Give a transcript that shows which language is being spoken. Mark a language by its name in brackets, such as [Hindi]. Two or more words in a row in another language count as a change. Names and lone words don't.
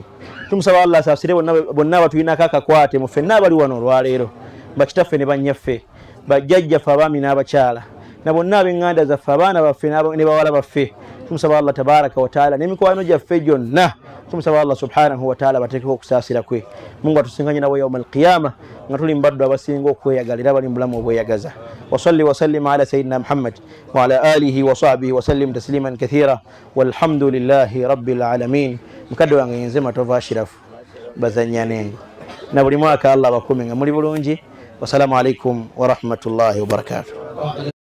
[Ganda] tumusaba Allah asaasire bonna abatuyinako akakwate mu ffenna abali wano olwaleero bakitaffe ne bannyaffe bajjajjaffe abaami n'abakyala na bonna ab'eŋŋanda zaffe abaana baffe ne bawala baffe tumusaba Allah [Arabic] تبارك وتعالى [Ganda] n'emikwano gyaffe gyonna tumusaba Allah [Arabic] سبحانه وتعالى [Ganda] bateekeko okusaasira kwe Mungu atusinkanye nabo [Arabic] يوم القيامة [Ganda] nga tuli mbaddu abasinga okweyagalira bali mu bulamu obweyagaza [Arabic] وصل وسلم على سيدنا محمد وعلى آله وصحبه وسلم تسليما كثيرا والحمد لله رب العالمين [Ganda] mukadde wange yenze Matova Ashirafu bazanya nengo na buli mwaka Allah bakume nga muli bulungi [Arabic] والسلام عليكم ورحمة الله وبركاته